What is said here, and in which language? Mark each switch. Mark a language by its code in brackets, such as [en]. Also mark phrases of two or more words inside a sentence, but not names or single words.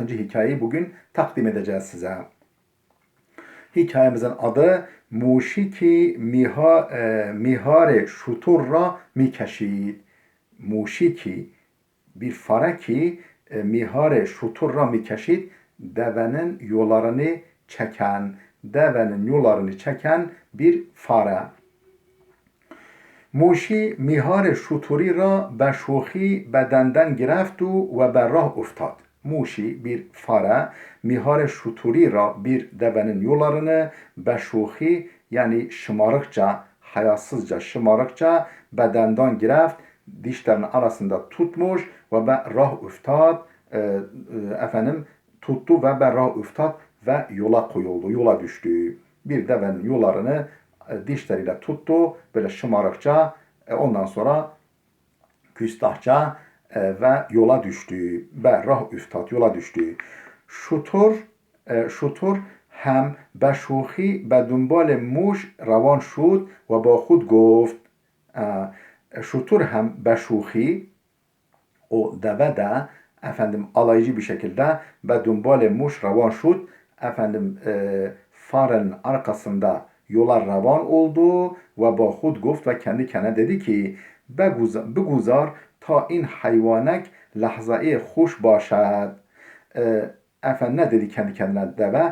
[tr] hikayeyi bugün takdim edeceğiz size. Hikayemizin adı Muşiki Mihare Şuturra Mikeşid. Muşiki bir fare ki Mihare Şuturra Mikeşid, devenin yollarını çeken bir fare. [fa] موشی میهار شتری را به شوخی به دندان گرفت و به راه افتاد. [tr] موشی bir fare [fa] مهار شتری را, [tr] bir devenin yollarını [fa] به شوخی, [tr] yani şımarıkça, hayasızca, şımarıkça [fa] به دندان گرفت, [tr] dişlerin arasında tutmuş ve [fa] به راه افتاد, [tr] tuttu ve [fa] به راه افتاد [tr] ve yola koyuldu, yola düştü. Bir devenin yollarını dişleriyle tuttu, böyle şımarıkça, ondan sonra küstahça ve yola düştü. [fa] به راه افتاد, [tr] yola düştü. [fa] شتر هم به شوخی به دنبال موش روان شد و با خود گفت. شتر هم به شوخی, [tr] o deve de alaycı bir şekilde [fa] به دنبال موش روان شد, [tr] farenin arkasında yola ravan oldu ve [fa] با خود گفت, [tr] ve kendi kendine dedi ki [fa] بگذار تا این حیوانک لحظه‌ای خوش باشد. [tr] Ne dedi kendi kendine deve?